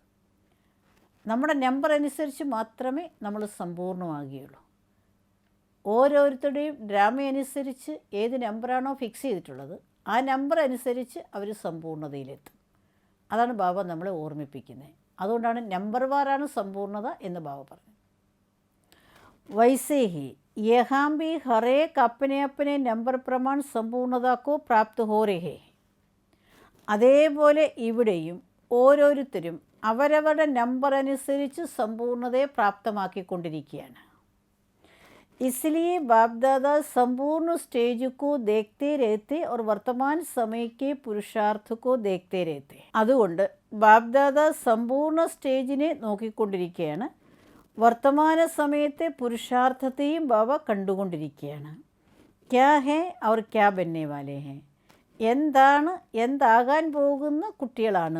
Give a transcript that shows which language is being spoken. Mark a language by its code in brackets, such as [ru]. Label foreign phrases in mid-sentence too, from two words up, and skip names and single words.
[ml] നമ്മുടെ നമ്പർ അനുസരിച്ച് മാത്രമേ നമ്മൾ സമ്പൂർണ്ണമാകുകയുള്ളൂ. ഓരോരുത്തരുടെയും ഡ്രാമയനുസരിച്ച് ഏത് നമ്പറാണോ ഫിക്സ് ചെയ്തിട്ടുള്ളത് ആ നമ്പർ അനുസരിച്ച് അവർ സമ്പൂർണ്ണതയിലെത്തും. അതാണ് ബാബ നമ്മളെ ഓർമ്മിപ്പിക്കുന്നത്. അതുകൊണ്ടാണ് നമ്പർ വാറാണ് സമ്പൂർണ്ണത എന്ന് ബാബ പറഞ്ഞു. [hi] वैसे ही यहाँ भी हर एक अपने अपने नंबर प्रमाण संपूर्णता को प्राप्त हो रहे हैं. [ml] അതേപോലെ ഇവിടെയും ഓരോരുത്തരും അവരവരുടെ നമ്പർ അനുസരിച്ച് സമ്പൂർണ്ണതയെ പ്രാപ്തമാക്കിക്കൊണ്ടിരിക്കുകയാണ്. [hi] इसलिए बाप दादा संपूर्ण स्टेज को देखते रहते और वर्तमान समय के पुरुषार्थ को देखते रहते. [ml] അതുകൊണ്ട് ബാപ് ദാദ സമ്പൂർണ്ണ സ്റ്റേജിനെ നോക്കിക്കൊണ്ടിരിക്കുകയാണ്. വർത്തമാന സമയത്തെ പുരുഷാർത്ഥത്തെയും ബാബ കണ്ടുകൊണ്ടിരിക്കുകയാണ്. [hi] क्या हैं और क्या बनने वाले हैं, [ml] എന്താകാൻ പോകുന്ന കുട്ടികളാണ്.